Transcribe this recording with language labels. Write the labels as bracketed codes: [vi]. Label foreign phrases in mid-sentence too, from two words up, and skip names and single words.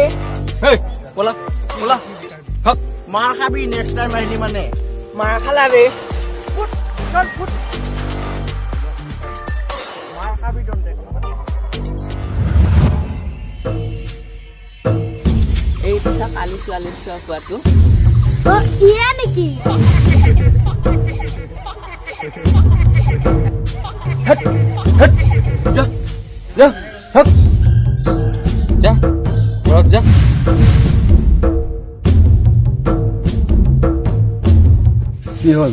[as] হেই বলা বলা হক মার খাবি [en] next time [as] আহিলি মানে মার খালাবে ফুট চল ফুট মার খাবি দন্তে এই পিছা কালি ছোৱালী চোৱা কোৱাটো অ ইয়া নেকি যা যা হক যা ৰক যা কি হ'ল